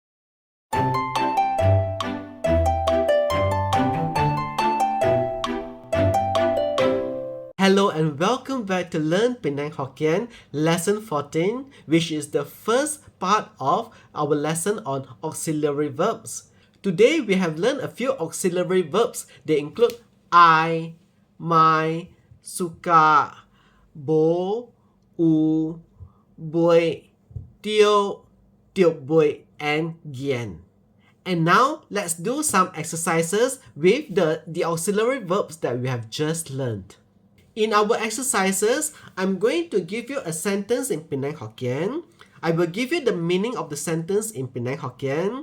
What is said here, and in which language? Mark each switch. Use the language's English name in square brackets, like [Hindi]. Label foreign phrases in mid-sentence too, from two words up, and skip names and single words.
[English] Hello and welcome back to Learn Penang Hokkien, lesson 14, which is the first part of our lesson on auxiliary verbs. Today we have learned a few auxiliary verbs. They include [Min Nan Chinese] I, my, suka, bo, u, bui, tio, bui, [English] and gian. And now let's do some exercises with the auxiliary verbs that we have just learned. In our exercises, I'm going to give you a sentence in Penang Hokkien. I will give you the meaning of the sentence in Penang Hokkien.